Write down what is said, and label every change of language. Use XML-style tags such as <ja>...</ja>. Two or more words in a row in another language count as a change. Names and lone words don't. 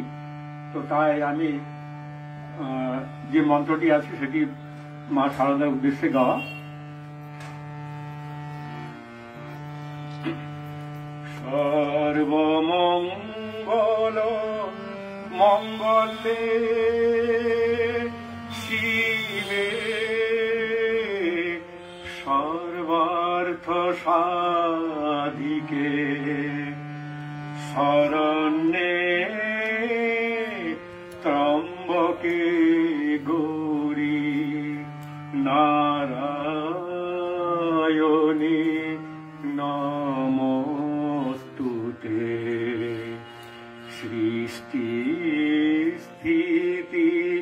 <bn>তো তাই আমি যে মন্ত্রটি আছে সেটি মা শারদার উদ্দেশ্যে গাওয়া।</bn> <sa>সর্বমঙ্গল মঙ্গলে শিবে সর্বার্থ সাধিকে শরণ্যে ত্রম্বকে গৌরী নারায়ণী নমস্তুতে। সৃষ্টি স্থিতি</sa>